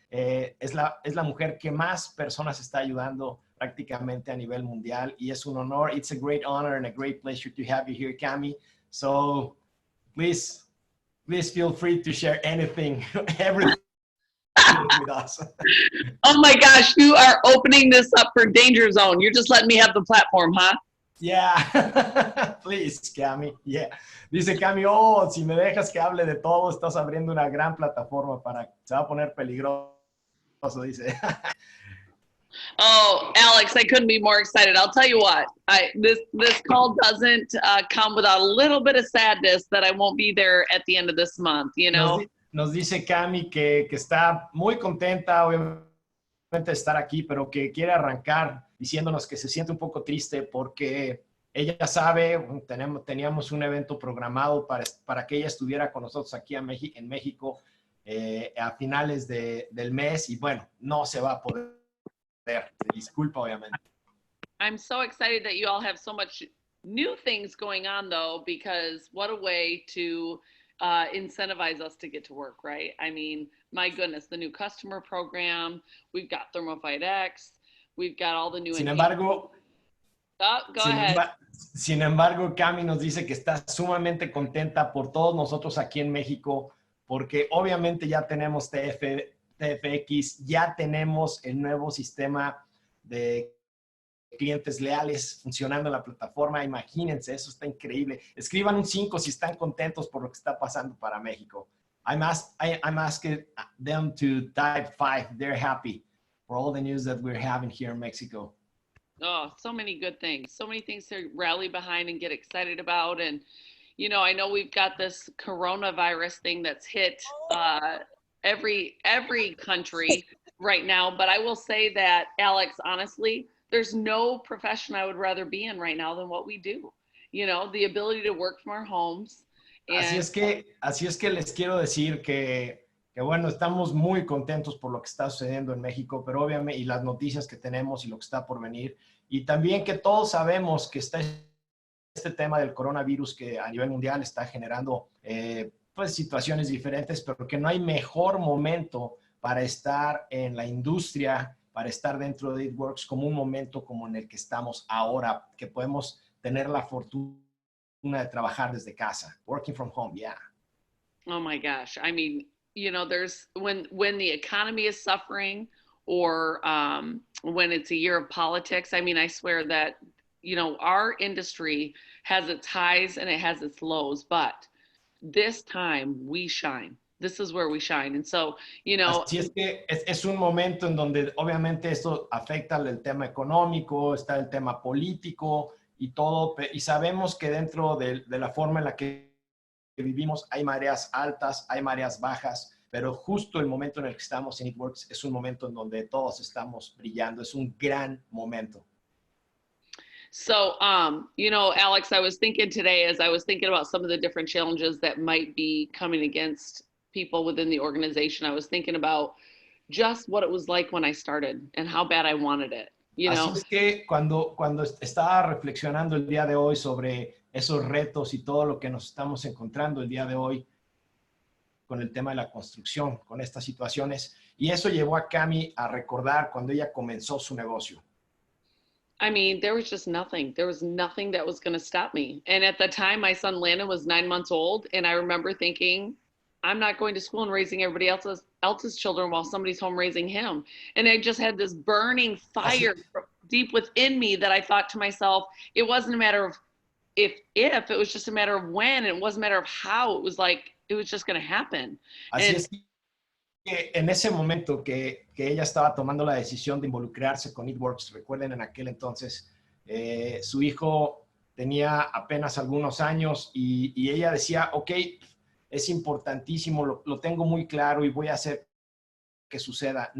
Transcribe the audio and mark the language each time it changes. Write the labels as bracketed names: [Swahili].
[Spanish] Es la mujer que más personas está ayudando prácticamente a nivel mundial y es un honor. [English] It's a great honor and a great pleasure to have you here, Cammie. So, please feel free to share anything, everything with us. Oh my gosh, you are opening this up for Danger Zone. You're just letting me have the platform, huh? Yeah, please, Cammie. Yeah. [Spanish] Dice Cammie, oh, si me dejas que hable de todo, estás abriendo una gran plataforma se va a poner peligroso, dice. [English] Oh, Alex, I couldn't be more excited. I'll tell you what, this call doesn't come without a little bit of sadness that I won't be there at the end of this month, you know? [Spanish] Nos dice Cammie que está muy contenta, obviamente, de estar aquí, pero que quiere arrancar diciéndonos que se siente un poco triste porque ella sabe, teníamos un evento programado para que ella estuviera con nosotros aquí en México a finales del mes y bueno, no se va a poder. Disculpa, obviamente. [English] I'm so excited that you all have so much new things going on, though, because what a way to incentivize us to get to work, right? I mean, my goodness, the new customer program, we've got Thermofite X, we've got all the new... [Spanish] Sin embargo, Sin embargo, Cammie nos dice que está sumamente contenta por todos nosotros aquí en México, porque obviamente ya tenemos TFX, ya tenemos el nuevo sistema de clientes leales funcionando en la plataforma. Imagínense, eso está increíble. Escriban un 5 si están contentos por lo que está pasando para México. [English] I'm asking them to type 5. They're happy for all the news that we're having here in Mexico. Oh, so many good things. So many things to rally behind and get excited about. And, you know, I know we've got this coronavirus thing that's hit every country right now. But I will say that, Alex, honestly, there's no profession I would rather be in right now than what we do. You know, the ability to work from our homes. And... [Spanish] Así es que les quiero decir que bueno, estamos muy contentos por lo que está sucediendo en México, pero obviamente, y las noticias que tenemos y lo que está por venir, y también que todos sabemos que está este tema del coronavirus que a nivel mundial está generando pues situaciones diferentes, pero que no hay mejor momento para estar en la industria, para estar dentro de ItWorks como un momento como en el que estamos ahora, que podemos tener la fortuna de trabajar desde casa, [English] working from home, yeah. Oh my gosh, I mean, you know, there's when the economy is suffering or when it's a year of politics, I mean, I swear that, you know, our industry has its highs and it has its lows, but this time we shine. This is where we shine. And so, you know. [Spanish] Así es que es un momento en donde obviamente esto afecta el tema económico, está el tema político y todo, y sabemos que dentro de la forma en la que vivimos hay mareas altas, hay mareas bajas, pero justo el momento en el que estamos en ItWorks es un momento en donde todos estamos brillando, es un gran momento. [English] So, you know, Alex, I was thinking today as I was thinking about some of the different challenges that might be coming against people within the organization, I was thinking about just what it was like when I started and how bad I wanted it, you [Spanish] Así [English] know? [Spanish] es que cuando estaba reflexionando el día de hoy sobre esos retos y todo lo que nos estamos encontrando el día de hoy con el tema de la construcción, con estas situaciones, y eso llevó a Cami a recordar cuando ella comenzó su negocio. [English] I mean, there was just nothing. There was nothing that was going to stop me. And at the time, my son Landon was 9 months old. And I remember thinking, I'm not going to school and raising everybody else's children while somebody's home raising him. And I just had this burning fire deep within me that I thought to myself, it wasn't a matter of if, it was just a matter of when. It wasn't a matter of how. It was like, it was just going to happen. [Spanish] Así [English] And [Spanish] es que en ese momento que ella estaba tomando la decisión de involucrarse con Eatworks, recuerden en aquel entonces, su hijo tenía apenas algunos años y ella decía, ok, es importantísimo, lo tengo muy claro y voy a hacer que suceda.